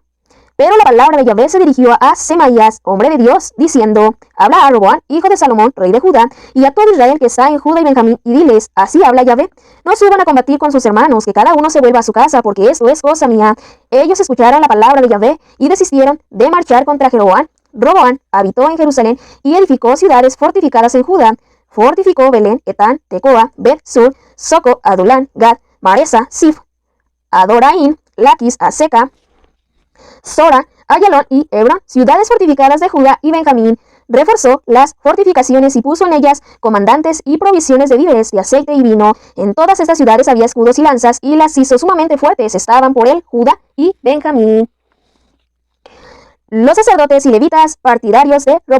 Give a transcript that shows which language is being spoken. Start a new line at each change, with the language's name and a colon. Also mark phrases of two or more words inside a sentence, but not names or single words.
Spanish: Pero la palabra de Yahvé se dirigió a Semaías, hombre de Dios, diciendo: Habla a Roboam, hijo de Salomón, rey de Judá, y a todo Israel que está en Judá y Benjamín, y diles: Así habla Yahvé: No suban a combatir con sus hermanos, que cada uno se vuelva a su casa, porque esto es cosa mía. Ellos escucharon la palabra de Yahvé y desistieron de marchar contra Jeroboam. Roboam habitó en Jerusalén y edificó ciudades fortificadas en Judá. Fortificó Belén, Etán, Tecoa, Bet-Sur, Soco, Adulán, Gad, Maresa, Sif, Adoraín, Laquis, Aseca, Sora, Ayalón y Hebrón, ciudades fortificadas de Judá y Benjamín. Reforzó las fortificaciones y puso en ellas comandantes y provisiones de víveres, de aceite y vino. En todas estas ciudades había escudos y lanzas, y las hizo sumamente fuertes. Estaban por él Judá y Benjamín. Los sacerdotes y levitas partidarios de Roboam.